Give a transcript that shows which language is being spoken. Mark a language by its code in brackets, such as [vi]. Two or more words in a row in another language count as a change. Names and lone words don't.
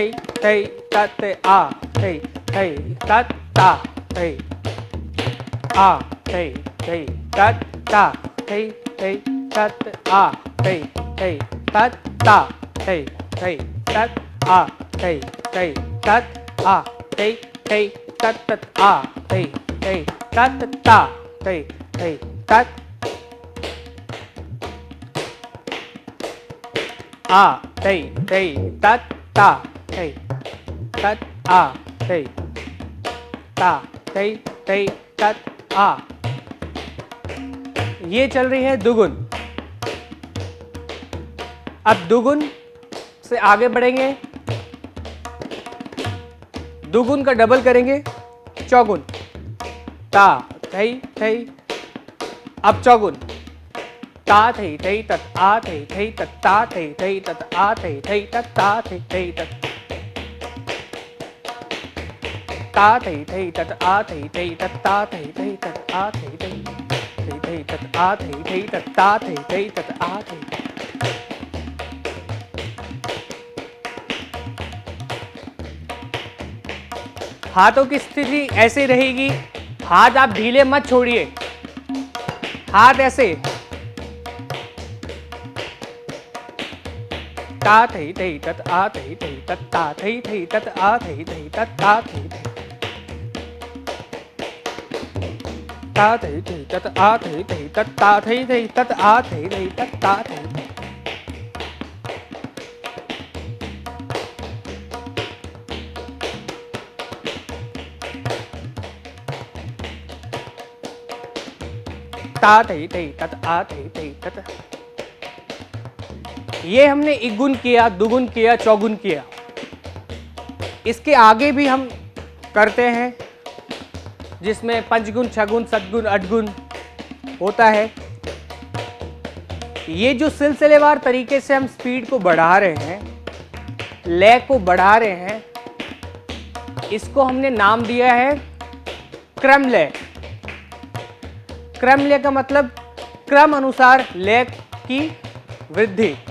[hi] थे तत आ थे थे तत ता थे आ थे थे तत ता थे थे तत आ थे थे तत ता थे थे तत आ थे थे तत आ थे थे तत आ थे थे तत ता थे थे तत आ थई थई तत ता थई तत आ थई ता थई थई तत आ। ये चल रही है दुगुन। अब दुगुन से आगे बढ़ेंगे, दुगुन का डबल करेंगे, चौगुन ता थई थई। अब चौगुन ता थई थई तत आ थई थई तत ता थई थई तत आ थई थई तत ता थई थई तत ता थई थई तत आ थई थई तत ता थई थई तत आ थई थई थई थई तत आ थई थई तत ता थई थई तत आ थई। हाथों की स्थिति ऐसे रहेगी, हाथ आप ढीले मत छोड़िए, हाथ ऐसे ता थई थई तत आ थई थई तत ता थई थई तत आ थई थई तत ता थई थई ता थई थई तत आ थई थई तत ता थई थई तत आ थई थई तत ता थई। ता थई थई तत आ थई थई तत। ये हमने इगुन किया, दुगुन किया, चौगुन किया। इसके आगे भी हम करते हैं जिसमें पंचगुन, छगुन, सतगुन, अठगुन होता है। ये जो सिलसिलेवार तरीके से हम स्पीड को बढ़ा रहे हैं, लय को बढ़ा रहे हैं, इसको हमने नाम दिया है क्रम लय। क्रम लय का मतलब क्रम अनुसार लय की वृद्धि।